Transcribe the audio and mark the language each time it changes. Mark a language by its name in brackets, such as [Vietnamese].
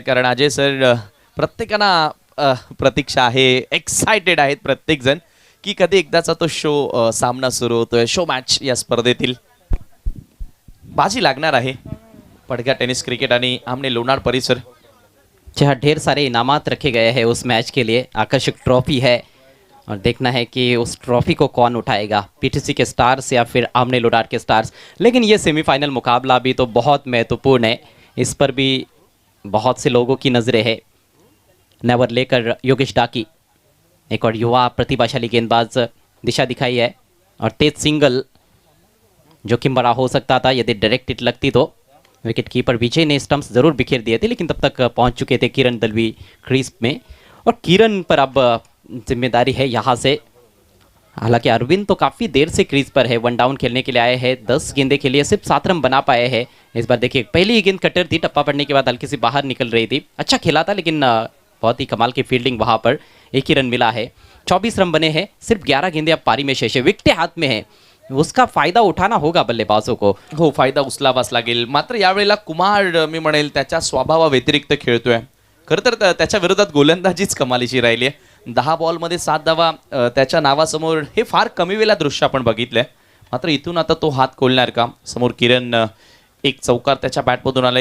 [Marathi] कारण अजय सर, प्रत्येकांना प्रतीक्षा आहे, एक्साइटेड आहेत प्रत्येकजण की कधी एकदाचा तो शो सामना सुरू होतोय, शो मॅच या स्पर्धेतील. बाजी लागणार आहे पडघा टेनिस क्रिकेट आणि आमने लोनार परिसर. [Hindi] जहाँ ढेर सारे इनामात रखे गए हैं उस मैच के लिए. आकर्षक ट्रॉफी है और देखना है कि उस ट्रॉफी को कौन उठाएगा, पीटीसी के स्टार्स या फिर आमने लोनार के स्टार्स. लेकिन ये सेमीफाइनल मुकाबला भी तो बहुत महत्वपूर्ण है, इस पर भी बहुत से लोगों की नज़रें हैं. नेवर लेकर योगेश डाकी, एक और युवा प्रतिभाशाली गेंदबाज दिशा दिखाई है और तेज सिंगल जो कि बड़ा हो सकता था यदि डायरेक्ट हिट लगती तो. विकेट कीपर विजय ने स्टंप्स जरूर बिखेर दिए थे, लेकिन तब तक पहुंच चुके थे किरण दलवी क्रीज में और किरण पर अब जिम्मेदारी है यहाँ से. हालांकि अरविंद तो काफ़ी देर से क्रीज पर है, 1 डाउन खेलने के लिए आए हैं. 10 गेंदे के लिए सिर्फ 7 रन बना पाए हैं. इस बार देखिए पहली गेंद कटर थी, टप्पा पड़ने के बाद हल्की सी बाहर निकल रही थी. अच्छा खेला था, लेकिन बहुत ही कमाल की फील्डिंग वहाँ पर. 1 ही रन मिला है. 24 रन बने हैं, सिर्फ 11 गेंदे अब पारी में शेष है. विकेटें हाथ में है, उसका फायदा उठाना होगा बल्लेबाजों को. [Marathi] हो, फायदा उचलावाच लागेल. मात्र यावेळेला कुमार मी म्हणेल त्याच्या स्वभावाव्यतिरिक्त खेळतोय. खरं तर त्याच्या विरोधात गोलंदाजीच कमालीची राहिली आहे. 10 बॉलमध्ये 7 धावा त्याच्या नावासमोर हे फार कमी वेळा दृश्य आपण बघितलंय. मात्र इथून आता तो हात खोलणार का? समोर किरण, एक चौकार त्याच्या बॅटमधून आला.